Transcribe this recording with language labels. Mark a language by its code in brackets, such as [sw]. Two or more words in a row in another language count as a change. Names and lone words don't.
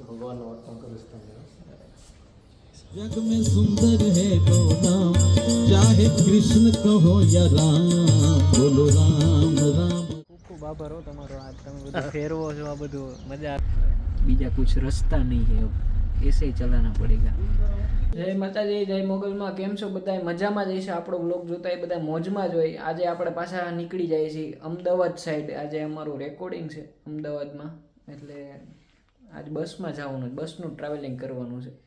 [gu] ભગવાનનો અર્પણ કરીશ તમને. [hi] जग में सुंदर है दो नाम, चाहे कृष्ण कहो या राम, बोलो राम राम. [gu] ખૂબ આભાર હો તમારો. આ તમે બધું ફેરવો છો, આ બધું મજા. [hi] बीजा कुछ रस्ता नहीं है, ऐसे चलाना पड़ेगा. [gu] જય માતાજી, જય મોગલમાં. કેમ છો બધા? મજામાં જ છે. આપણો બ્લોગ જોતા એ બધા મોજમાં જ હોય. આજે આપણે પાછા નીકળી જાય છીએ અમદાવાદ સાઈડ. આજે અમારું રેકોર્ડિંગ છે અમદાવાદમાં, એટલે આજ બસમાં જવાનું, બસનું ટ્રાવેલિંગ કરવાનું છે.